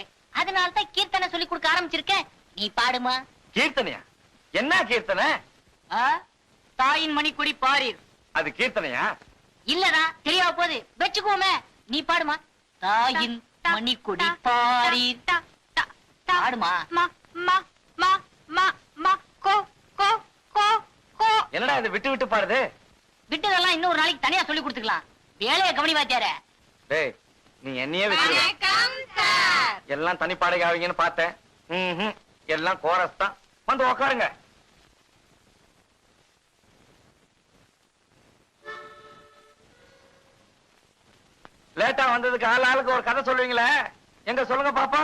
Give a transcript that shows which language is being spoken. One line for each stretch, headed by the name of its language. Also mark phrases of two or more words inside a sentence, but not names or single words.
Tamil: அதனால தான் கீர்த்தனை சொல்லி கொடுக்க ஆரம்பிச்சிருக்கேன். நீ பாடுமா. கீர்த்தனையா? என்ன கீர்த்தனை? ஆ? தாயின் மணிக்கொடி பாரீர். அது கீர்த்தனையா? இல்லடா, தெரியாம போகுது. வச்சுக்கோமே. நீ பாடுமா. தாயின் மணிக்கொடி பாரீர். ta- ta- ta- பாடுமா. ma ma ma ma ma ko ko ko ko. என்னடா இது விட்டு விட்டு பாடுது? விட்டதெல்லாம் இன்னொரு நாளைக்கு தனியா சொல்லி கொடுத்துக்கலாம். வேலையை கவனி வாத்தியாரே. டேய், நீ என்னையே வச்சிருக்க. வணக்கம் சார். எல்லாம் தனி பாடகை ஆவீங்கன்னு பார்த்தேன். ம்ஹும். எல்லாம் கோரஸ் தான். வந்து உட்காருங்க. லேட்டா வந்ததுக்கு ஆளுக்கு ஒரு கதை சொல்லுவீங்களே, எங்க சொல்லுங்க பாப்பா.